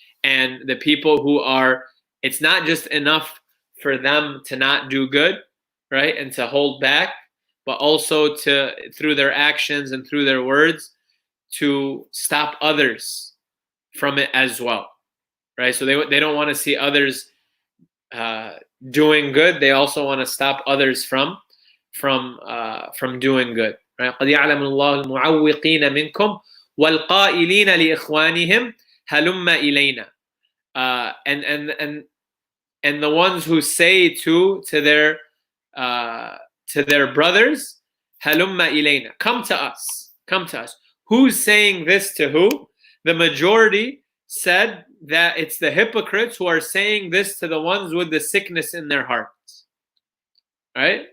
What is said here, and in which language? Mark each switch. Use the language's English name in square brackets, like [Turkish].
[English] And the people who are, it's not just enough for them to not do good, right, and to hold back, but also to, through their actions and through their words, to stop others from it as well, right? So they don't want to see others doing good. They also want to stop others from doing good, right? [Arabic] قد يعلم الله المعوقين منكم والقائلين لإخوانهم هلم إلينا. [English] And the ones who say to their brothers, [Arabic] halumma ilayna, [English] come to us, come to us. Who's saying this to who? The majority said that it's the hypocrites who are saying this to the ones with the sickness in their hearts. Right?